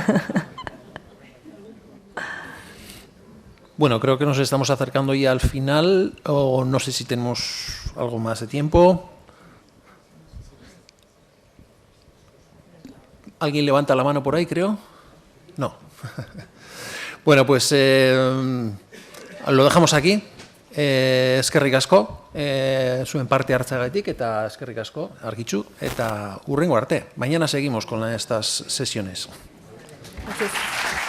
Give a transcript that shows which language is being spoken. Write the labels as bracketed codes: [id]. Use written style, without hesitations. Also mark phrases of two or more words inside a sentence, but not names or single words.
[es] Bueno, creo que nos estamos acercando ya al final, o no sé si tenemos algo más de tiempo. ¿Alguien levanta la mano por ahí, creo? No. Bueno, pues lo dejamos aquí. [eu] Eskerrik asko, zuen parte hartzagatik eta eskerrik asko, Argitxu, eta hurrengo arte. [es] Mañana seguimos con estas sesiones. Gracias.